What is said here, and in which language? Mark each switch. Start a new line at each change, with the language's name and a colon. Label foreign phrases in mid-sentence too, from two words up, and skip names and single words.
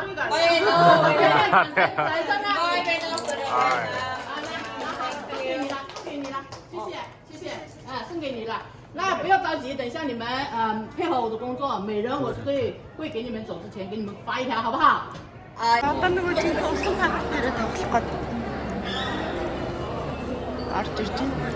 Chinese: 哎来上面，给你了，谢谢，送给你了。那不要着急，等一下你们配合我的工作，每人我会给你们走之前给你们发一条，好不好？
Mongolian: Одоо нөгөө чинь усан хагас дээр тоглох гээд орж ирж байна.